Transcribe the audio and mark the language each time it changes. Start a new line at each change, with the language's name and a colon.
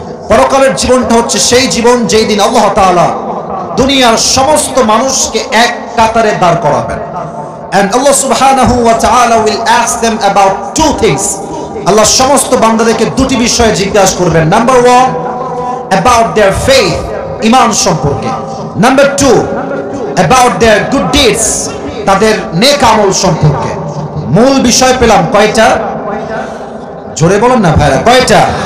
Bangla: পরকালের জীবনটা হচ্ছে সেই জীবন যেই দিন আল্লাহ তাআলা দুনিয়ার সমস্ত মানুষকে এক কাতারে দাঁড় করাবেন।
English: and Allah subhanahu wa ta'ala will ask them about two things.
Bangla: Allah সমস্ত বান্দাদেরকে দুটি বিষয়ে জিজ্ঞাসা করবেন। নাম্বার 1
English: about their faith,
Bangla: ঈমান সম্পর্কে। Number 2
English: about their good deeds,
Bangla: তাদের নেক আমল সম্পর্কে। মূল বিষয় পেলাম কয়টা? জোরে বলেন না ভাইরা, কয়টা?